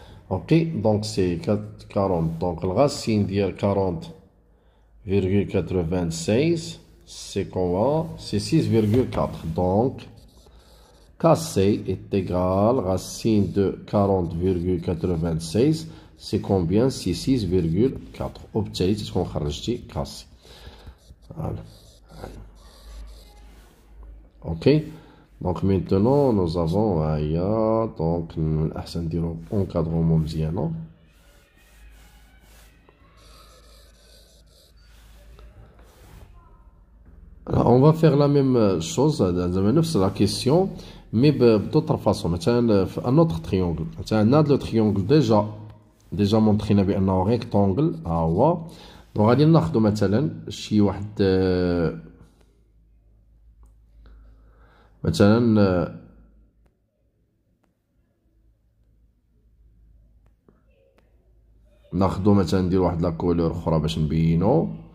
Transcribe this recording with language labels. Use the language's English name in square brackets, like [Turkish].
[French] Ok, donc c'est 40. Donc la racine de 40,96, c'est comment? C'est 6,4. Donc, KC est égal à racine de 40,96. C'est combien? C'est 6,4. [Arabic] وبالتالي تكون خرجتي KC. [French] Voilà. Ok. Donc maintenant nous avons donc [Arabic] الأحسن نديرو encadrement مزيان. [French] On va faire la même chose, la question, mais d'autre façon. Un autre triangle. Un autre triangle déjà montré un rectangle. [Arabic] Donc, غادي ناخذ مثلا شي واحد مثلا ناخذ مثلا ندير واحد لا كولور اخرى باش نبينو.